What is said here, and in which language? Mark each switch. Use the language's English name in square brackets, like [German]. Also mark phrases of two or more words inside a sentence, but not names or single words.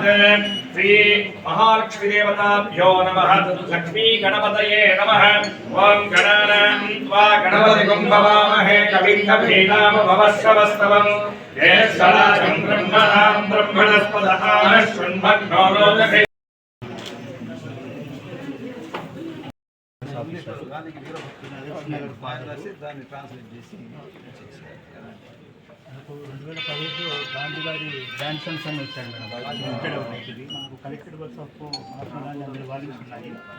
[Sanskrit] श्री महालक्ष्मी देवताभ्यो नमः। लक्ष्मी गणपतये नमः। ओम गणानां त्वा गणपतिं भवामहे कविं कवीनामभवस्रवस्तवम् ज्येष्ठराजं ब्रह्मणां ब्रह्मणस्पदः शृण्वन्नो लोकहे [Telugu] మనకు 2015లో గాంధీ గారి [English] grand sons [Telugu] అని వచ్చాడు మేడం. ఇక్కడ ఉండేది మనకు కలెక్టెడ్ వర్క్స్ ఆఫ్ మహాత్మా గాంధీ అందరి వాల్యూస్ ఉన్నాయి.